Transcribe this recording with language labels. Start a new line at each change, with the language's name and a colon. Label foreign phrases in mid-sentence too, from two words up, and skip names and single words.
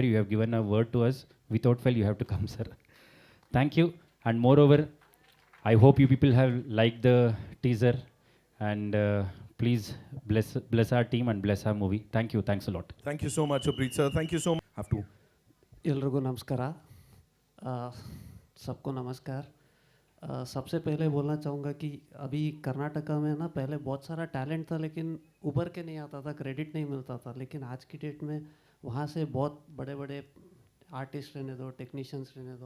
English: You have given a word to us. Without fail, you have to come, sir. Thank you. And moreover, I hope you people have liked the teaser, and please bless our team and bless our movie. Thank you. Thanks a lot. Thank you so much, Abreet sir. Thank you so much. Have to.
Kannada: ಎಲ್ರಿಗೂ ನಮಸ್ಕಾರ
Hindi: सबको नमस्कार सबसे पहले बोलना चाहूँगा कि अभी कर्नाटका में ना पहले बहुत सारा टैलेंट था, लेकिन उभर के नहीं आता था, क्रेडिट नहीं मिलता था। लेकिन आज की डेट में वहाँ से बहुत बड़े बड़े आर्टिस्ट रहने दो, टेक्नीशियंस रहने दो।